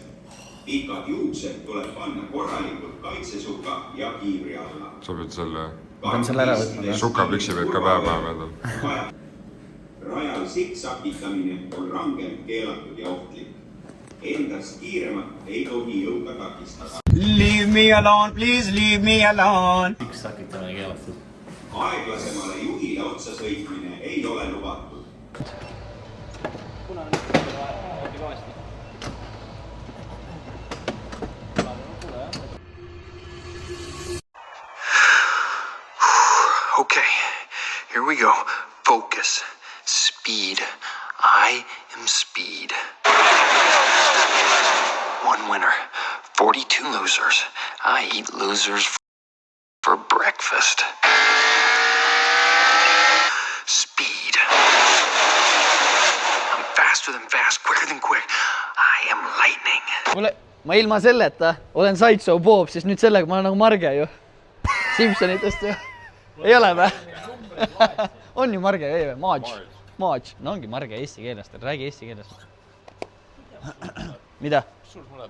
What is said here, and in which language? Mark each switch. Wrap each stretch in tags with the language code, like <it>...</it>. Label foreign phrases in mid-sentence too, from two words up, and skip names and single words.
<et>Pikad juuksed tuleb panna korralikult kaitsesuka ja kiivri alla. Sa pead selle Pean selle ära võtma. sukapüksi peab ka päeva peal. Rajal siksakitamine on rangelt keelatud ja ohtlik. Endast kiiremat ei tohi jõuda takistada.</et> <en>Leave me alone, please leave me alone.</en> <et>Siksakitamine keelatud. Aeglasemale juhile otsa sõitmine ei ole lubatud.</et> <en>Okay, here we go. Focus. Speed. I am speed. 1 winner. 42 losers. I eat losers for breakfast. Speed. I'm faster than fast, quicker than quick. I am lightning.</en> <et>Ma ilma selleta olen Sideshow Bob, siis nüüd sellega ma olen nagu Marge ju. Simpsonitest ju. Ei ole või? On ju Marge või? Marge. Maatš, no ongi marge eesti keelest, räägi eesti keelest. Mida? Sul tuleb.</et>